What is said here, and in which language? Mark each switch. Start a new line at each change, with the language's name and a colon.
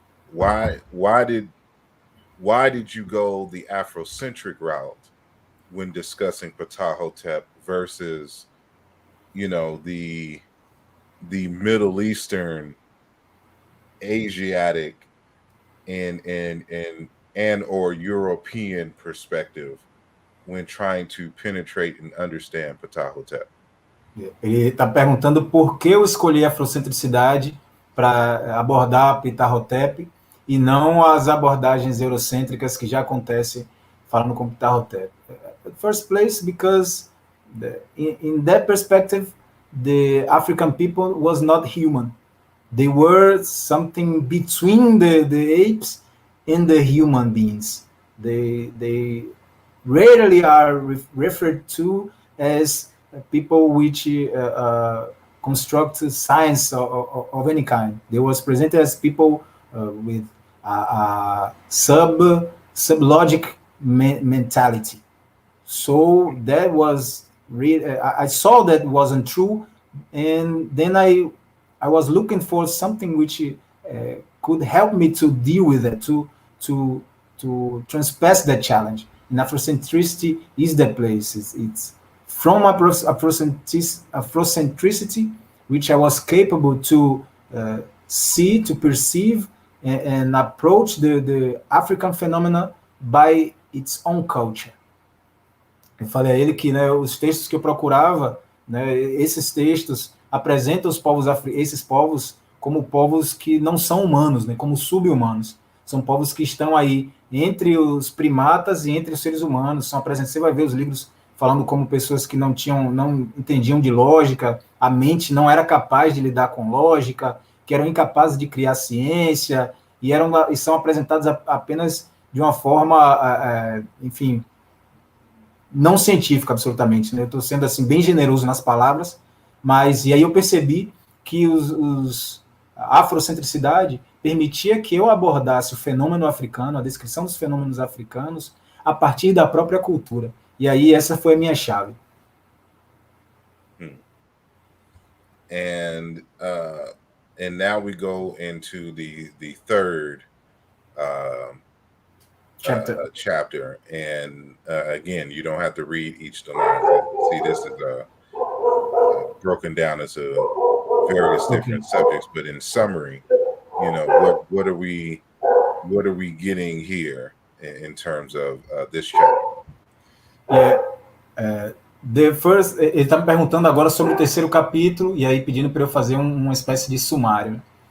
English: Why did you go the Afrocentric route when discussing Ptah-Hotep versus, the Middle Eastern, Asiatic, and or European perspective when trying to penetrate and understand Ptah-Hotep?
Portuguese: Ele está perguntando por que eu escolhi a afrocentricidade para abordar Ptah-Hotep e não as abordagens eurocêntricas que já acontecem falando com Ptah-Hotep.
English: First place, because in that perspective, the African people was not human. They were something between the apes and the human beings. They rarely are referred to as people which construct science of any kind. They was presented as people with sublogic mentality. So that was really, I saw that wasn't true, and then I was looking for something which could help me to deal with it, to transpass that challenge. And Afrocentricity is the place. It's from Afrocentricity, which I was capable to see, to perceive, and approach the African phenomena by its own culture.
Portuguese: Eu falei a ele que, né, os textos que eu procurava, né, esses textos apresentam esses povos como povos que não são humanos, né, como sub-humanos. São povos que estão aí entre os primatas e entre os seres humanos. São apresentados. Você vai ver os livros falando como pessoas que não entendiam de lógica, a mente não era capaz de lidar com lógica, que eram incapazes de criar ciência, e são apresentados apenas de uma forma, enfim, não científica, absolutamente, né? Eu estou sendo assim bem generoso nas palavras, mas e aí eu percebi que a afrocentricidade permitia que eu abordasse o fenômeno africano, a descrição dos fenômenos africanos, a partir da própria cultura. E aí essa foi a minha chave.
English: And now we go into the third chapter, and again, you don't have to read each of them. See, this is broken down into various different subjects, but in summary, you know, what are we getting here in terms of this chapter? The first,
Portuguese: ele está me perguntando agora sobre o terceiro capítulo, e aí pedindo para eu fazer uma espécie de sumário.